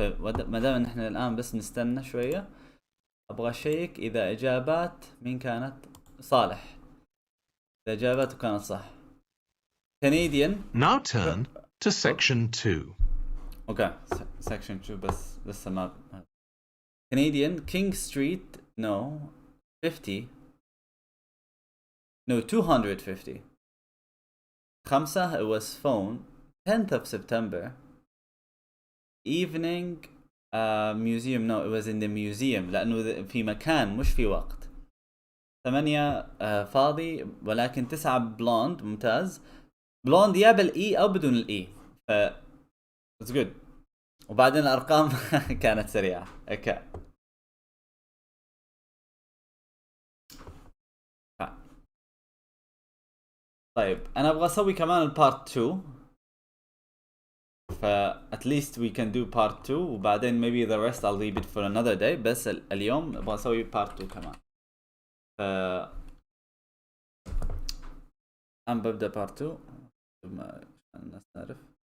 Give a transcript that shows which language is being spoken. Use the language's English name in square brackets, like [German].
[Arabic] فما دام نحن الآن بس نستنى شوية، أبغى أشيك إذا إجابات مين كانت صالح. إذا إجاباته كانت صح. Canadian. [English] Now turn to section 2. Okay, section 2 [Arabic] بس لسه ما. [English] Canadian, King Street, no, 50. No, 250. 5, it was phone. 10th of September. Evening, museum, no, it was in the museum. [Arabic] لأنه في مكان مش في وقت. 8 فاضي، ولكن 9 بلوند. ممتاز. بلوند يا بالاي او بدون الاي، ف [English] It's good. [Arabic] وبعدين الارقام كانت سريعه. اوكي. طيب انا ابغى اسوي كمان البارت 2، ف [English] at least we can do part 2 [Arabic] وبعدين [English] maybe the rest I'll leave it for another day. [Arabic] بس اليوم ابغى اسوي part 2 كمان. ف انا ببدا part 2 عشان الناس تعرف.